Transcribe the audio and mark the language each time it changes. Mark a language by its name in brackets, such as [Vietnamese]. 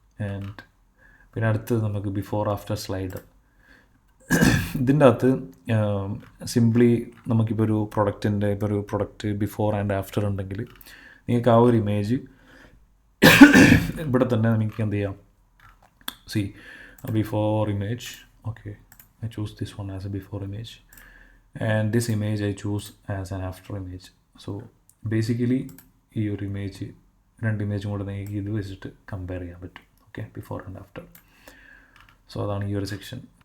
[Malayalam] And പിന്നെ അടുത്തത് നമുക്ക് ബിഫോർ ആഫ്റ്റർ സ്ലൈഡർ. ഇതിൻ്റെ അകത്ത് സിംപ്ലി നമുക്കിപ്പോൾ ഒരു പ്രൊഡക്റ്റ് ബിഫോർ ആൻഡ് ആഫ്റ്റർ ഉണ്ടെങ്കിൽ നിങ്ങൾക്ക് ആ ഒരു ഇമേജ് ഇവിടെ തന്നെ നമുക്ക് എന്ത് ചെയ്യാം. [English] See before image. Okay, I choose this one as a before image, and this image I choose as an after image. So basically [Malayalam] ഈ ഒരു ഇമേജ് രണ്ട് ഇമേജും കൂടെ നിങ്ങൾക്ക് ഇത് വെച്ചിട്ട് കമ്പയർ ചെയ്യാൻ പറ്റും. Okay, before and after. So അതാണ് ഈ ഒരു സെക്ഷൻ.